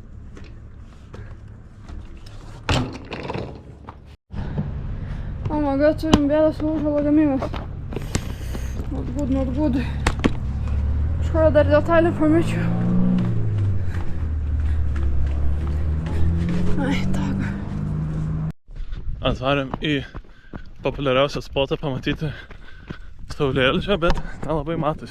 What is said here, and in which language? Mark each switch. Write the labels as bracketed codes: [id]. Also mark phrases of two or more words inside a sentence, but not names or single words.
[en] Oh my god, [lt] turim bėdą, sulūžo lagaminas. [en] Not good. [lt] Kažkurio dar detalį pamečiu. Ai, taga. Atvarėm į populiariausią spotą pamatyti saulėlydžio, bet nelabai matosi.